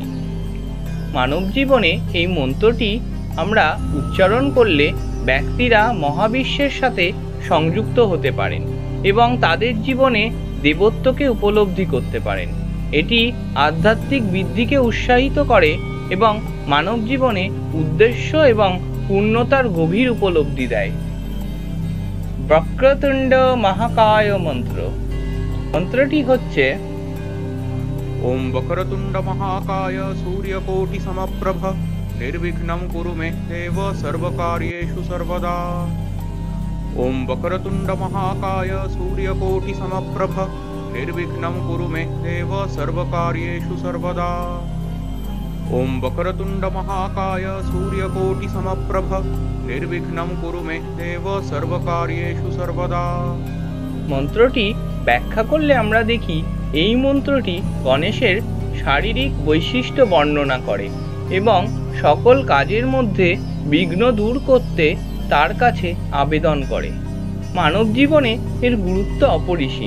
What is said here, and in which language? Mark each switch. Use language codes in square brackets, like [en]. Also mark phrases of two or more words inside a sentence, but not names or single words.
[bn] মানব জীবনে এই মন্ত্রটি আমরা উচ্চারণ করলে ব্যক্তিরা মহাবিশ্বের সাথে সংযুক্ত হতে পারেন এবং তাদের জীবনে দেবত্বকে উপলব্ধি করতে পারেন। এটি আধ্যাত্মিক বৃদ্ধিকে উৎসাহিত করে এবং মানব জীবনে উদ্দেশ্য এবং পূর্ণতার গভীর উপলব্ধি দেয়। বক্রতুণ্ড মহাকায় মন্ত্র। মন্ত্রটি হচ্ছে [sa] ओम वक्रतुंड महाकाय सूर्यकोटि समप्रभ निर्विघ्नं कुरु मे देव सर्वकार्येषु सर्वदा। ओम वक्रतुंड महाकाय सूर्यकोटि समप्रभ निर्विघ्नं कुरु मे देव सर्वकार्येषु सर्वदा। ओम वक्रतुंड महाकाय सूर्यकोटि समप्रभ निर्विघ्नं कुरु मे देव सर्वकार्येषु सर्वदा। [bn] মন্ত্রটি ব্যাখ্যা করলে আমরা দেখি এই মন্ত্রটি গণেশের শারীরিক বৈশিষ্ট্য বর্ণনা করে এবং সকল কাজের মধ্যে বিঘ্ন দূর করতে তার কাছে আবেদন করে। মানব জীবনে এর গুরুত্ব অপরিসীম।